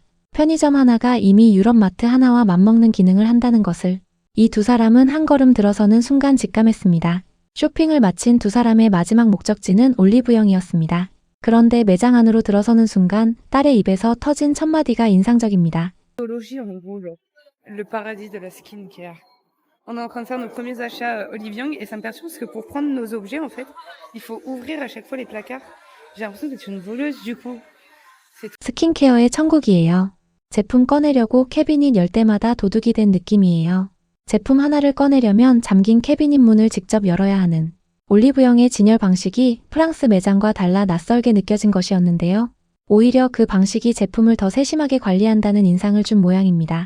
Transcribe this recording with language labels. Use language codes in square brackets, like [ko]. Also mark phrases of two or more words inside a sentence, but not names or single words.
[ko] 편의점 하나가 이미 유럽 마트 하나와 맞먹는 기능을 한다는 것을 이 두 사람은 한 걸음 들어서는 순간 직감했습니다. 쇼핑을 마친 두 사람의 마지막 목적지는 올리브영이었습니다. 그런데 매장 안으로 들어서는 순간 딸의 입에서 터진 첫마디가 인상적입니다. [fr] Technologie, en gros, genre, le paradis de la skincare. On est en train de faire nos premiers achats Oliviang et ça me perturbe parce que pour prendre nos objets, en fait, il faut ouvrir à chaque fois les placards. J'ai l'impression d'être une voleuse du coup. [ko] 스킨케어의 천국이에요. 제품 꺼내려고 캐비닛 열 때마다 도둑이 된 느낌이에요. 제품 하나를 꺼내려면 잠긴 캐비닛 문을 직접 열어야 하는 올리브영의 진열 방식이 프랑스 매장과 달라 낯설게 느껴진 것이었는데요. 오히려 그 방식이 제품을 더 세심하게 관리한다는 인상을 준 모양입니다.